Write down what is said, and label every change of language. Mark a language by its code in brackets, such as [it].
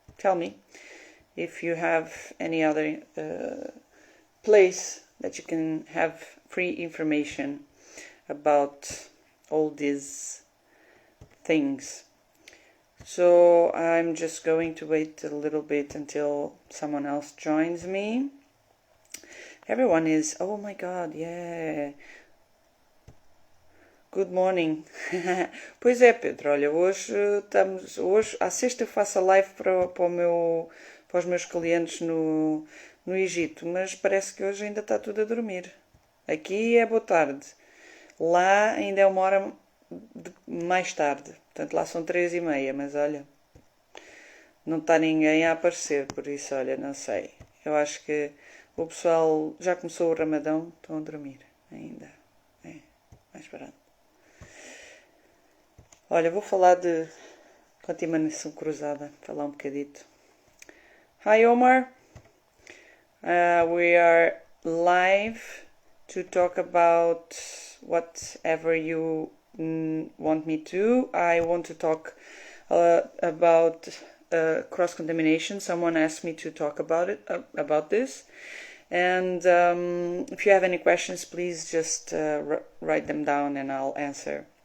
[en] Tell me if you have any other place that you can have free information about all these things. So I'm just going to wait a little bit until someone else joins me. Everyone is, oh my god, yeah. Good morning. [pt] Pois é, Pedro, olha, hoje à sexta eu faço a live para os meus clientes no Egito, mas parece que hoje ainda está tudo a dormir. Aqui é boa tarde. Lá ainda é uma hora mais tarde. Portanto, lá são 3h30, mas olha, não está ninguém a aparecer, por isso, olha, não sei. Eu acho que o pessoal já começou o Ramadão, estão a dormir ainda. É, mais barato. Olha, vou falar de contaminação cruzada, falar um bocadito. [en] Hi, Omar. We are live to talk about whatever you want me to. I want to talk about cross contamination. Someone asked me to talk about it, about this. And if you have any questions, please just write them down and I'll answer.